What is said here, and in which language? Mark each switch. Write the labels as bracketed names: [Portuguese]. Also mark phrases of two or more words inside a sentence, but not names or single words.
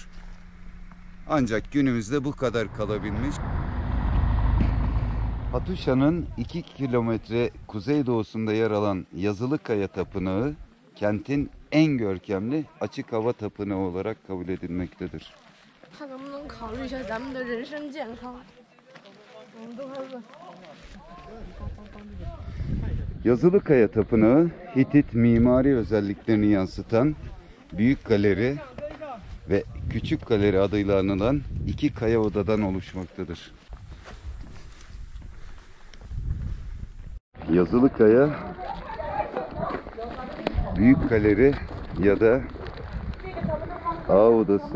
[Turkish] Ancak günümüzde bu kadar kalabilmiş. Hatuşa'nın 2 kilometre kuzeydoğusunda yer alan Yazılıkaya Tapınağı, kentin en görkemli açık hava tapınağı olarak kabul edilmektedir. [Chinese] 看能不能考虑一下咱们的人身健康。我们都快饿。 [Turkish] Yazılıkaya Tapınağı, Hitit mimari özelliklerini yansıtan Büyük Galeri ve Küçük Galeri adıyla anılan 2 kaya odadan oluşmaktadır. Yazılıkaya, Büyük Galeri ya da Ağa Odası.